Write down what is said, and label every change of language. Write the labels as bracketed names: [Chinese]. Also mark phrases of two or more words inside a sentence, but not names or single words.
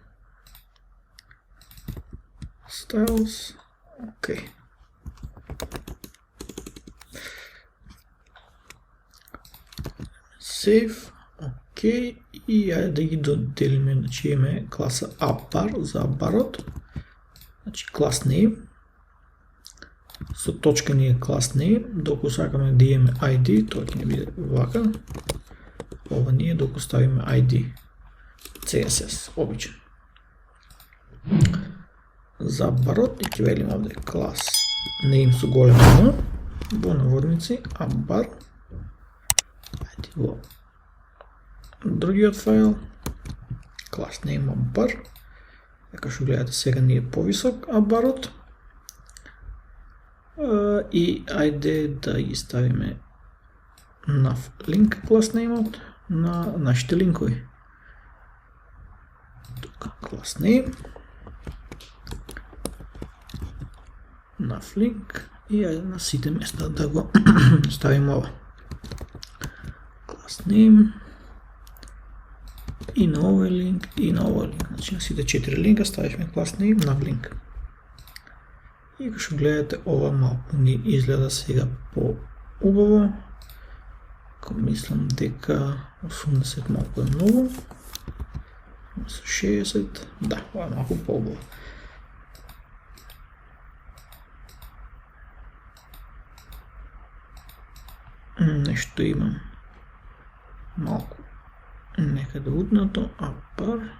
[Macedonian] Styles, океј. Save, окей, и ајде да ги доделиме, значи имаме класа appbar за апбарот, значи [English] class name, [Macedonian] со точка ни е [English] class name, [Macedonian] докато сакаме да имаме ID, тоа ќе ни биде вака, ова ни е докато ставиме ID, CSS, обичен. За апбарот и ќе велиме овде [English] class name [Macedonian] со голема N, во наводници appbar, ајде во другиот файл, [English] class name abbar, [Macedonian] како што гледате сега ни е повисок абарот, и ајде да ги ставиме нов линк [English] class name [Macedonian] на нашите линкови. [English] Тука class name, [Macedonian] нов линк и ајде на сите места да го ставиме ова. [English] Class name [Macedonian] и на овој линк и на овој линк. Значи на сите 4 линка ставихме [English] class name [Macedonian] нов линк. И како што гледате, ова малку ни изгледа сега по-убаво. Ако мислам дека 80 малку е многу. 60, да, ова е малку по-убаво. Нешто имам малку некаде утнато, абар.